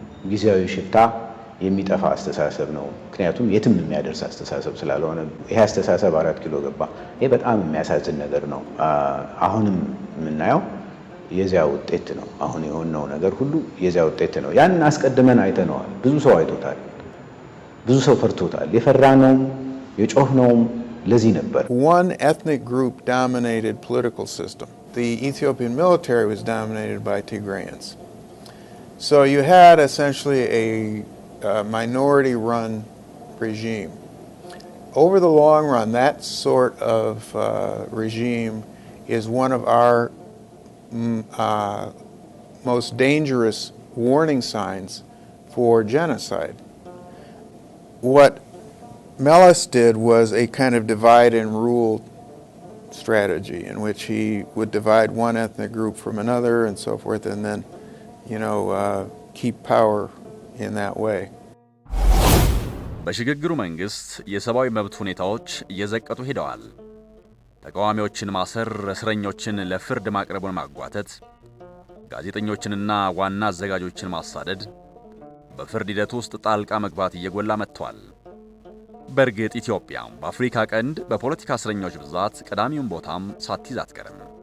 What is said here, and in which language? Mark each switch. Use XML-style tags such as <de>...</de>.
<am>ጊዜያዊ ሽፍታ የሚጠፋ አስተሳሰብ ነው። ምክንያቱም የትም የሚያደርስ አስተሳሰብ ስላልሆነ ይሄ አስተሳሰብ 4 ኪሎ ገባ። ይሄ በጣም የሚያሳዝን ነገር ነው። አሁንም የምናየው የዚያ ውጤት ነው። አሁን የሆነው ነገር ሁሉ የዚያ ውጤት ነው። ያን አስቀድመን አይተነዋል። ብዙ ሰው አይቶታል። ብዙ ሰው ፈርቶታል። የፈራነውም የጮህነውም ለዚህ ነበር።</am> <en>One ethnic group dominated political system. The Ethiopian military was dominated by Tigrayans. So you had essentially a minority-run regime. Over the long run, that sort of regime is one of our most dangerous warning signs for genocide. What Meles did was a kind of divide and rule strategy in which he would divide one ethnic group from another and so forth, and then, keep power in that way.</en> <am>በሽግግሩ መንግስት የሰብአዊ መብት ሁኔታዎች እየዘቀጡ ሄደዋል። ተቃዋሚዎችን ማሰር፣ እስረኞችን ለፍርድ ማቅረቡን ማጓተት፣ ጋዜጠኞችንና ዋና አዘጋጆችን ማሳደድ፣ በፍርድ ሂደት ውስጥ ጣልቃ መግባት እየጎላ መጥቷል። በእርግጥ ኢትዮጵያ በአፍሪካ ቀንድ በፖለቲካ እስረኞች ብዛት ቀዳሚውን ቦታም ሳትይዝ አትቀርም።</am>